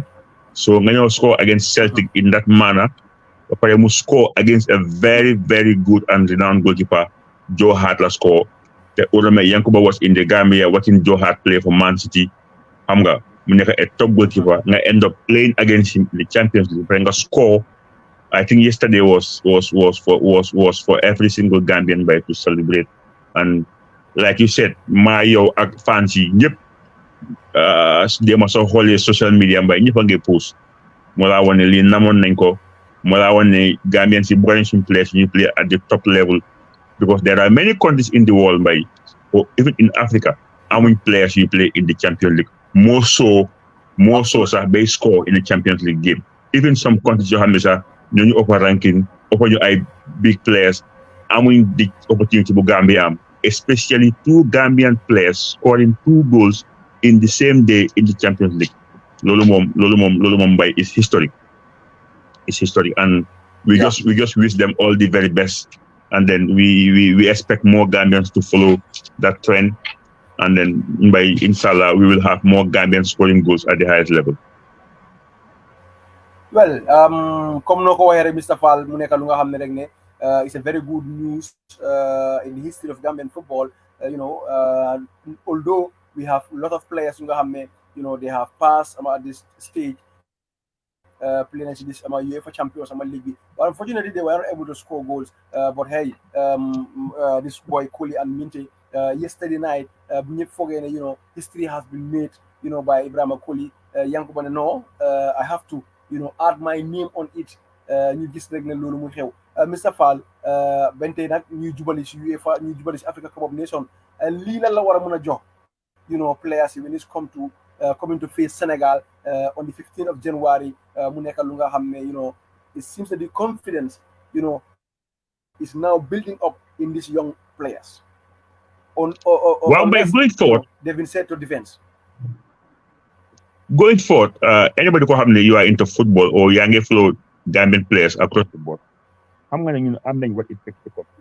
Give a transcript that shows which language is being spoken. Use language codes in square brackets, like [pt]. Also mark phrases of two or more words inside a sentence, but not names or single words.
[en] So [wo] nga ñëw [en] score against Celtic in that manner. [wo] Ba pare mu [en] score against a very, very good and renowned goalkeeper, Joe Hart la score. The other Yankuba was in the Gambia watching Joe Hart play for Man City. [wo] Xam nga mu nekk [en] a top goalkeeper nga end up playing against him in the Champions League. Nga score. I think yesterday was for every single Gambian by to celebrate. And like you said, [wo] yow ak fans yi ñëpp dema soo xoolee [en] social media [wo] mbay ñëpp a ngi post moo laa wane lii namoon nañ ko moo laa wane Gambian si bëgg nañ suñu players ñu play [en] at the top level because there are many countries in the world [wo] mbay [en] or even in Africa [wo] amuñ players yu play [en] in the Champions League more so [wo] sax bay [en] score in the Champions League game. Even some countries [wo] yoo xam ne sax ñooñu ëpp ranking ëpp ñu ay [en] big players [wo] amuñ [en] the opportunity [wo] bu Gambia am, [en] especially two Gambian players scoring 2 goals in the same day in the Champions League. [wo] Loolu moom mbay [en] is historic. It's historic, and we just wish them all the very best, and then we expect more Gambians to follow that trend, and then by inshallah we will have more Gambians scoring goals at the highest level. Well, [wo] comme noo ko waxee rek Mr. [en] Fall [wo] mu nekk lu nga xam ne rek ne [en] it's a very good news in the history of Gambian football. Although we have a lot of players who have, they have passed at this stage, playing in this UEFA Champions League. But unfortunately, they were not able to score goals. But hey, this boy Colley and Minteh, yesterday night, history has been made, by Ebrima Colley, Yankuba. No, I have to, add my name on it. [wo] Ñu gis rek ne loolu mu xew Mr. [en] Fall [wo] bente nag ñuy jubali si UEFA ñuy jubali si Africa Cup of Nations lii lan la war a mën a jox [en] players when it's coming to face Senegal on the 15th of January [wo] mu nekk lu nga xam ne [en] it seems that the confidence is now building up in these young players by going forward they've been set to defense. Going forward, anybody who have you are into football or [wo] yaa ngi [en] follow Gambian players across the board, I'm nañ what it takes to compete.